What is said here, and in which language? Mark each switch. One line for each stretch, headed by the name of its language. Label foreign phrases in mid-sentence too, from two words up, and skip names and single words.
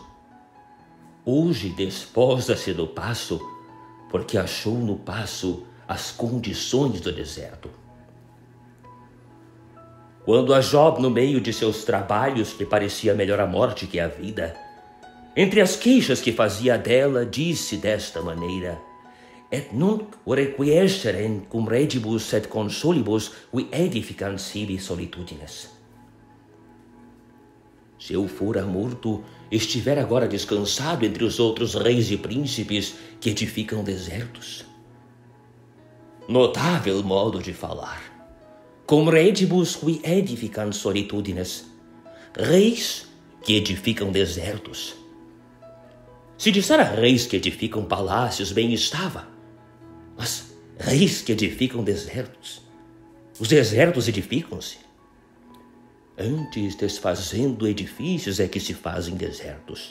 Portuguese: Hoje desposa-se do paço porque achou no paço as condições do deserto. Quando a Job, no meio de seus trabalhos, que parecia melhor a morte que a vida, entre as queixas que fazia dela, disse desta maneira:
Latin: Et nunc requiescerem cum regibus et consolibus qui edificant sibi solitudines.
Portuguese: Se eu fora morto, estiver agora descansado entre os outros reis e príncipes que edificam desertos. Notável modo de falar.
Latin: Cum regibus qui edificant solitudines.
Portuguese: Reis que edificam desertos. Se disser a reis que edificam palácios, bem estava. Mas reis que edificam desertos. Os desertos edificam-se. Antes, desfazendo edifícios, é que se fazem desertos.